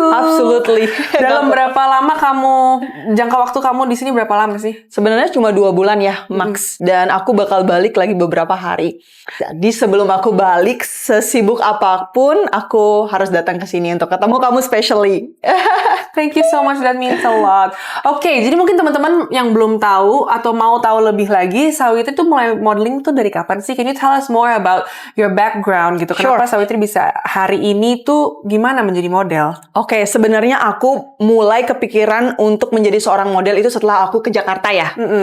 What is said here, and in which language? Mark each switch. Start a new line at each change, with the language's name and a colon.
English: Absolutely.
Indonesian: Dalam berapa lama jangka waktu kamu di sini berapa lama sih? Sebenarnya cuma 2 bulan ya, max. Dan aku bakal balik lagi beberapa hari. Jadi sebelum aku balik, sesibuk apapun, aku harus datang ke sini untuk ketemu kamu specially.
English: Thank you so much, that means a lot.
Indonesian: Oke, jadi mungkin teman-teman yang belum tahu atau mau tahu lebih lagi, Savitri tuh mulai modeling tuh dari kapan sih?
English: Can you tell us more about your background
Indonesian: gitu? Kenapa Savitri bisa hari ini tuh gimana menjadi model? Oke, sebenarnya aku mulai kepikiran untuk menjadi seorang model itu setelah aku ke Jakarta ya.